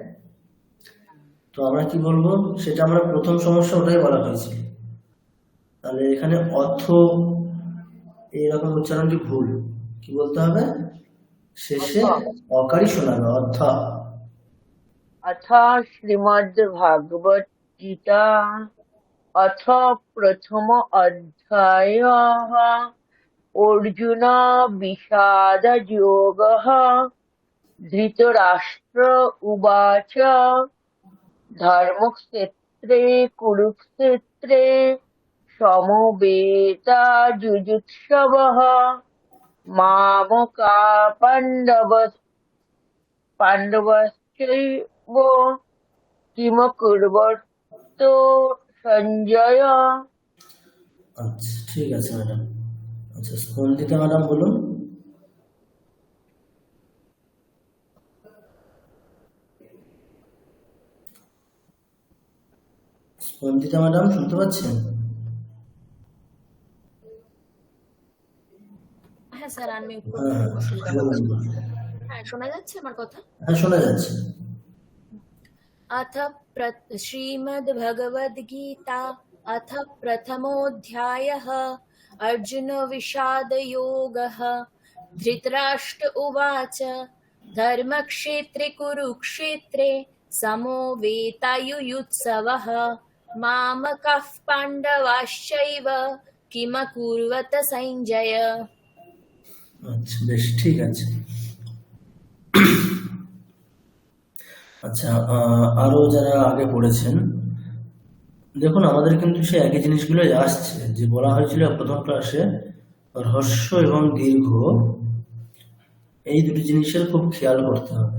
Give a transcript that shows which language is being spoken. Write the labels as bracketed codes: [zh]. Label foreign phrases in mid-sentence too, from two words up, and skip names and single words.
[bn] তো আমরা কি বলবো সেটা আমরা প্রথম সমস্যা ওটাই বলা হয়েছিল। তাহলে এখানে অর্থ এইরকম উচ্চারণটি ভুল, কি বলতে হবে? শেষে অকারই শোনাবে, অর্থ। [sa] अथ श्रीमद्भागवत गीता अथ प्रथमोऽध्यायः अर्जुन विषादयोगः धृतराष्ट्र उवाच धर्मक्षेत्रे कुरुक्षेत्रे समवेतायुयुत्सवः मामका पाण्डवश्चैव किम कुर्वत সঞ্জয়। [bn] আচ্ছা, ঠিক আছে ম্যাডাম। আচ্ছা, স্পন্দিতা ম্যাডাম বলুন। স্পন্দিতা ম্যাডাম শুনতে পাচ্ছেন? হ্যাঁ স্যার, আনমিউট হ্যাঁ, করতে অসুবিধা বলুন, হচ্ছে। বলুন। হ্যাঁ, শোনা যাচ্ছে আমার কথা? হ্যাঁ, শোনা যাচ্ছে। [sa] अथ श्रीमद्भगवद्गीता अथ प्रथमोऽध्यायः अर्जुन विषादयोगः धृतराष्ट्र उवाच धर्मक्षेत्रे कुरुक्षेत्रे समवेतायुयुत्सवः मामकाः पाण्डवाश्चैव किम कुर्वत सञ्जय। [bn] আচ্ছা, বেশ, ঠিক আছে। আচ্ছা, আরো যারা আগে পড়েছেন দেখুন আমাদের কিন্তু সেই একই জিনিসগুলোই আসছে, যে বলা হয়েছিল প্রথম ক্লাসে হ্রস্ব এবং দীর্ঘ এই দুটি জিনিসের খুব খেয়াল করতে হবে।